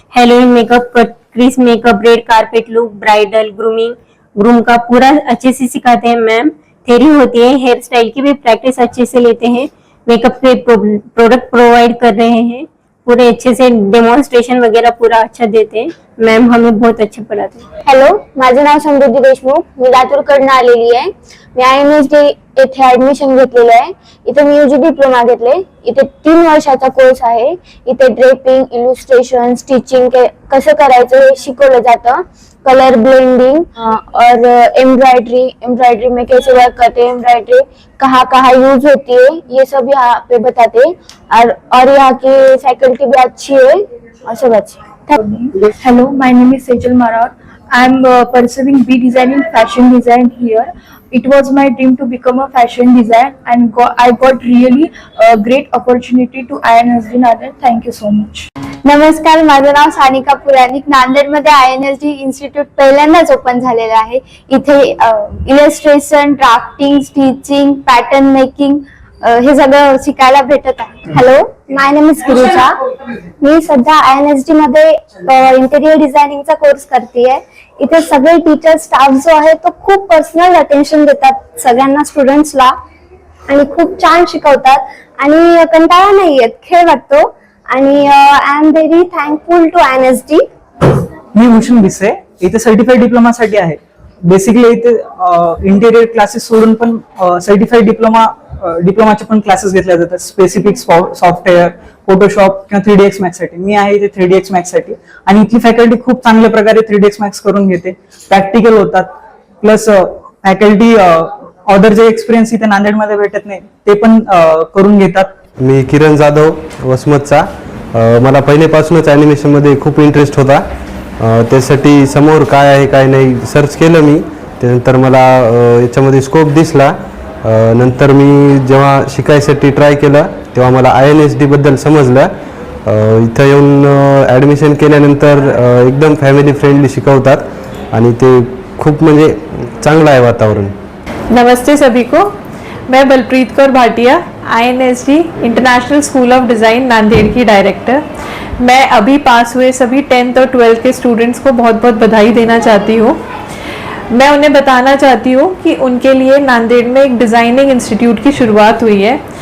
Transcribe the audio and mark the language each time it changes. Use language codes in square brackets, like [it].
[hi] Halloween makeup, cut crease makeup, red carpet look, bridal, groom का पूरा अच्छे से सिखाते हैं मैम। थ्योरी होती है, हेयर स्टाइल की भी प्रैक्टिस अच्छे से लेते हैं। मेकअप के प्रोडक्ट प्रोवाइड कर रहे हैं, पूरे अच्छे से डेमोन्स्ट्रेशन वगैरह पूरा अच्छा देते हैं मैम, हमें बहुत अच्छे पढ़ाते हैं। [mr] हॅलो, माझं नाव समृद्धी देशमुख, मी लातूरकडनं आलेली आहे। मी INSD येथे ऍडमिशन घेतलेलं आहे। इथे मी UG डिप्लोमा घेतले। इथे 3 वर्षाचा कोर्स आहे। इथे ड्रेपिंग, इलुस्ट्रेशन, स्टिचिंग कसं करायचं हे शिकवलं जातं। [hi] कलर ब्लेंडिंग और एम्ब्रॉयडरी में कैसे वर्क करते हैं, एम्ब्रॉयडरी कहाँ कहाँ यूज होती है, ये सब यहाँ पे बताते हैं। और यहाँ की फैकल्टी भी अच्छी है और सब अच्छी। [en] Hello, my name is Sejal Marat. I am pursuing B design in fashion design here. It was my dream to become a fashion designer and I got really a great opportunity to INSD Nander. Thank you so much. [mr] नमस्कार, माझं नाव सानिका पुराणिक। नांदेडमध्ये INSD institute पहिल्यांदाच open झालेलं आहे। इथे illustration, drafting, stitching, pattern making हे सगळं शिकायला भेटत आहे। [en] Hello, my name is Girija. [mr] मी सध्या INSD मध्ये इंटेरियर डिझायनिंगचा कोर्स करतेय। इथे सगळे टीचर, स्टाफ जो आहे तो खूप पर्सनल अटेन्शन देतात सगळ्यांना, स्टुडंट्सला, आणि खूप छान शिकवतात आणि कंटाळा नाही येत, खेळ वाटतो। [en] आणि I am very thankful to INSD। [mr] मी भूषण भिसे, इथे सर्टिफाईड डिप्लोमा साठी आहे। बेसिकली इथे इंटेरियर क्लासेस सोडून पण सर्टिफाईड डिप्लोमाचे पण क्लासेस घेतले जातात, स्पेसिफिक सॉफ्टवेअर, फोटोशॉप किंवा 3DX मॅक्स साठी। मी आहे इथे 3DX मॅक्स साठी आणि इथली फॅकल्टी खूप चांगल्या प्रकारे 3DX मॅक्स करून घेते, प्रॅक्टिकल होतात, प्लस फॅकल्टी अदर जे एक्सपिरियन्स इथे नांदेडमध्ये भेटत नाही ते पण करून घेतात। मी किरण जाधव वसमतचा। मला पहिलेपासूनच ॲनिमेशन मध्ये खूप इंटरेस्ट होता। त्यासाठी समोर काय आहे काय नाही सर्च केलं मी, त्यानंतर मला याच्यामध्ये स्कोप दिसला। नंतर मी जेव्हा शिकायसाठी ट्राय केलं तेव्हा मला INSD बद्दल समजलं। इथं येऊन ॲडमिशन केल्यानंतर एकदम फॅमिली फ्रेंडली शिकवतात आणि ते खूप म्हणजे चांगलं आहे वातावरण। [hi] नमस्ते सभी को, मैं Balpreet Kaur Bhatia, INSD international school of design Nanded की डायरेक्टर। मैं अभी पास हुए सभी 10th और 12th के स्टूडेंट्स को बहुत बहुत बधाई देना चाहती हूँ। मैं उन्हें बताना चाहती हूँ कि उनके लिए नांदेड़ में एक डिज़ाइनिंग इंस्टीट्यूट की शुरुआत हुई है।